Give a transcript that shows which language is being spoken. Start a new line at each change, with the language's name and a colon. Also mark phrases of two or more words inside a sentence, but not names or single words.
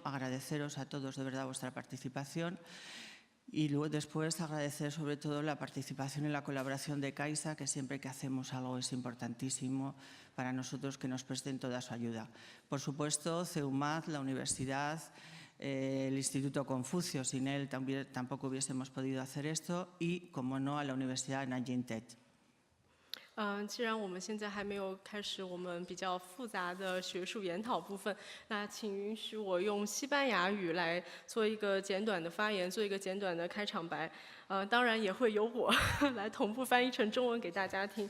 Spanish: Agradeceros a todos de verdad vuestra participación y luego después agradecer sobre todo la participación y la colaboración de Caixa, que siempre que hacemos algo es importantísimo para nosotros que nos presten toda su ayuda. Por supuesto, Theuma, la universidad, el Instituto Confucius, sin él tampoco hubiésemos podido hacer esto, y, como no, a la Universidad de Nanjing Tech.
Chinese: 既然我们现在还没有开始我们比较复杂的学术研讨部分，那请允许我用西班牙语来做一个简短的发言，做一个简短的开场白。当然也会由我来同步翻译成中文给大家听。